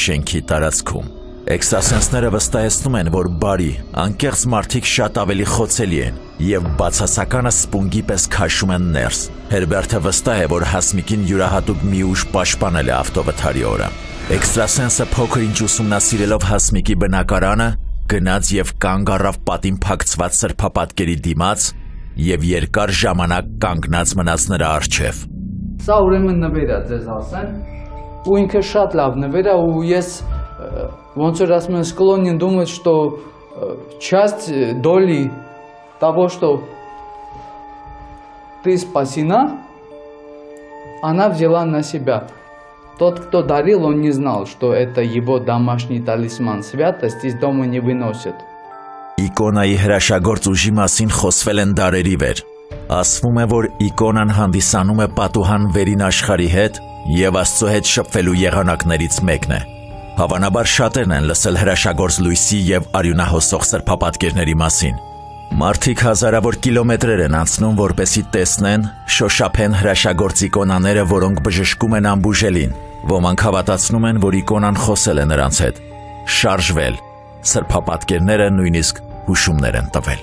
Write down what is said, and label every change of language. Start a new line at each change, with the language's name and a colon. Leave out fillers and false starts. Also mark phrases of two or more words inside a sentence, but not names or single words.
Armenian: շենքի տարածքում։ Էքստրասենսները վստահեցնում են, որ բարի, անկեղծ մարդիկ շատ ավելի խոցելի են եւ բացասականը սպունգի պես քաշում են ներս։ Հերբերտը վստահ է, որ Հասմիկին յուրահատուկ մի ուժ պաշտպանել է ավտովթարի օրը։ Էքստրասենսը փոքր-ինչ ուսումնասիրելով Հասմիկի բնակարանը, գնաց եւ կանգ առավ պատին փակցված սրբապատկերի դիմաց եւ երկար ժամանակ կանգնած մնաց նրա առջև։ Սա ուրեմն նվեր է, ձեզ ասեմ, ու ինքը շատ լավ նվեր է, ու ես ոնց որ ասում են,
Russian: склонен думать, что часть доли того, что ты спасена, она взяла на себя. Тот, кто дарил, он не знал, что это его домашний талисман. Святость из дома не выносят.
Armenian: Իկոնայի հրաշագործ ուժի մասին խոսվել են դարերի վեր։ Ասվում է, որ իկոնան հանդիսանում է պատուհան վերին աշխարհի հետ եւ Աստծո հետ շփվելու եղանակներից մեկն է։ Հավանաբար շատերն են լսել հրաշագործ լույսի եւ արյունահոսող սրբապատկերների մասին։ Մարդիկ հազարավոր կիլոմետրեր են անցնում, որպեսզի տեսնեն, շոշափեն հրաշագործ իկոնաները, որոնք բժշկում են անբուժելին։ Ոմանք հավատացնում են, որ իկոնան խոսել է նրանց հետ, շարժվել։ Սրբապատկերները նույնիսկ հուշումներ են տվել։